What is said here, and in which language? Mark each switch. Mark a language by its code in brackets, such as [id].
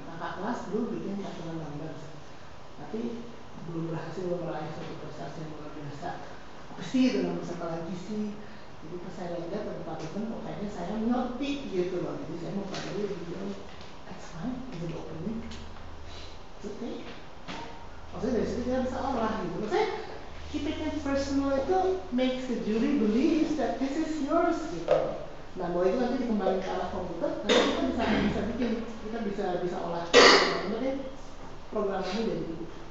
[id] Kakak kelas dulu bikin paduan numbers, tapi belum berhasil meraih suatu prestasi yang luar biasa. Apa sih dengan persoalan visi? Jadi pas saya lihat ada paduan, kok kayaknya saya ngerti gitu loh. Jadi saya mau paduan gitu. [en] That's fine, it's opening. It's okay. [id] Maksudnya dari situ kita bisa olah gitu. Maksudnya [en] keeping it personal itu makes the jury believe that this is yours gitu. [id] Nah, bahwa itu nanti dikembangkan ke arah komputer, nanti kita bisa bikin, kita bisa olah. Kemudian programnya jadi gitu.